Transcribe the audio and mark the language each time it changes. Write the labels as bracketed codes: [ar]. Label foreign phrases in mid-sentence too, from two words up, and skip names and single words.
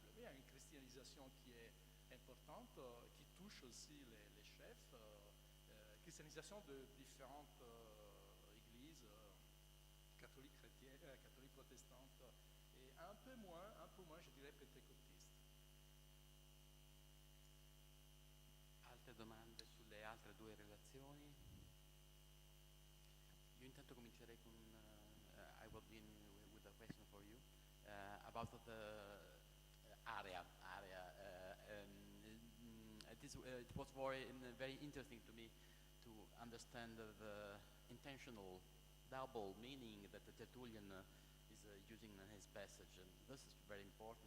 [fr] Mais il y a une christianisation qui est importante, qui touche aussi les chefs, christianisation de différentes églises, catholiques, chrétiennes, catholiques protestantes, et un peu moins, je dirais, pentecôtistes. [it] Altre domande sulle altre due relazioni? Io intanto comincerei con [en] I will begin with a question for you about the area. It was very interesting to me to understand the intentional double meaning that the Tertullian is using in his passage, and this is very important.